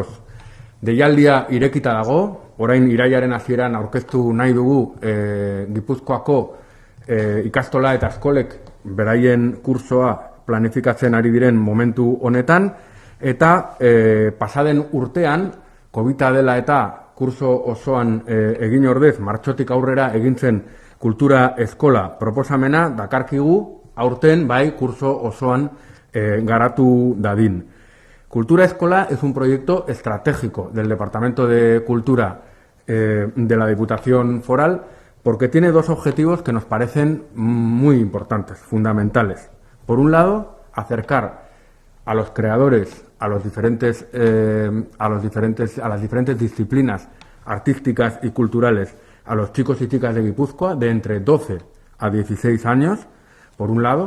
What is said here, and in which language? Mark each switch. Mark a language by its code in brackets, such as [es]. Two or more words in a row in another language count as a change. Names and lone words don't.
[eu] Deialdia irekita dago, orain irailaren hasieran aurkeztu nahi dugu Gipuzkoako ikastola eta eskolek beraien kursoa planifikatzen ari diren momentu honetan, eta pasaden urtean, COVID-a dela eta kurso osoan egin ordez, martxotik aurrera egintzen kultura eskola proposamena, dakarkigu aurten bai kurso osoan garatu dadin. [es] Cultura Escola es un proyecto estratégico del Departamento de Cultura de la Diputación Foral, porque tiene dos objetivos que nos parecen muy importantes, fundamentales. Por un lado, acercar a los creadores, a las diferentes disciplinas artísticas y culturales, a los chicos y chicas de Guipúzcoa de entre 12 a 16 años, por un lado.